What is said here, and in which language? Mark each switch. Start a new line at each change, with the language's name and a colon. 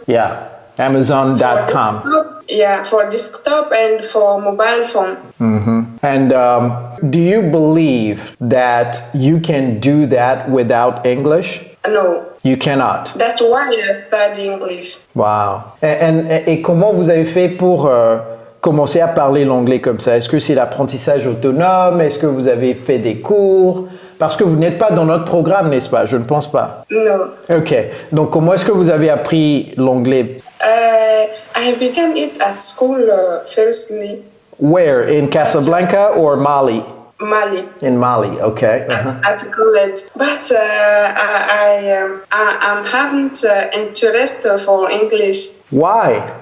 English: Yeah, Amazon.com. For desktop and for mobile phone. And do you believe that you can do that without English? No. You cannot. That's why I study English. Wow.
French: Et comment vous avez fait pour commencer à parler l'anglais comme ça? Est-ce que c'est l'apprentissage autonome? Est-ce que vous avez fait des cours? Parce que vous n'êtes pas dans notre programme, n'est-ce pas? Je ne pense pas.
English: No. Ok.
French: Donc, comment est-ce que vous avez appris l'anglais?
English: I began it at school firstly. Where? In Casablanca or Mali? Mali. In Mali, okay. At college. But I haven't interest for English. Why?